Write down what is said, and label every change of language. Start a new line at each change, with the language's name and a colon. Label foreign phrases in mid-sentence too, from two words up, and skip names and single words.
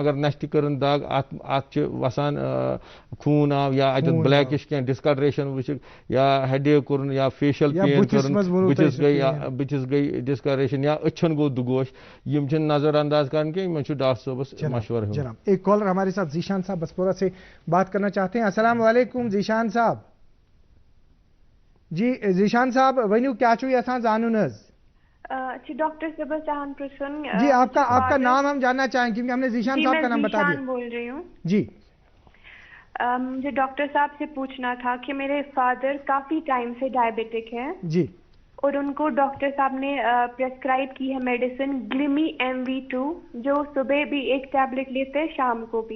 Kashmiri: اگر نشتہِ کٔرٕن دگ اتھ چھِ وسان خوٗن آو یا اتٮ۪تھ بلیکش کینٛہہ ڈسکلریشن وٕچھِکھ یا
English: head ache
Kashmiri: کوٚرُن یا
English: facial pain
Kashmiri: کٔرٕن بٕتھِس گٔے ڈسکلریشن یا أچھن گوٚو دُگوش, یِم چھِنہٕ نظر انداز کرٕنۍ کینٛہہ, یِمن چھُ ڈاکٹر صٲبس مشورٕ ہیوٚن.
Urdu: ایک کالر ہمارے ساتھ ذیشان صاحب بسپورہ سے بات کرنا چاہتے ہیں.
Arabic: السلام علیکم
Urdu: ذیشان صاحب.
Kashmiri: جی ذیشان صاحب ونیو کیا چھو یژھان زانُن حظ؟ اچھا ڈاکٹر صاحب چاہن پرسن.
Urdu: جی آپ کا نام ہم جاننا چاہیں کیونکہ ہم نے ذیشان صاحب کا نام بتا دیا. میں بول رہی ہوں. جی مجھے ڈاکٹر صاحب سے پوچھنا تھا کہ میرے فادر کافی ٹائم سے ڈائبٹک ہے جی, اور ان کو ڈاکٹر صاحب نے پرسکرائب کی ہے میڈیسن گلیمی MV2 جو صبح بھی ایک ٹیبلٹ لیتے ہیں شام کو بھی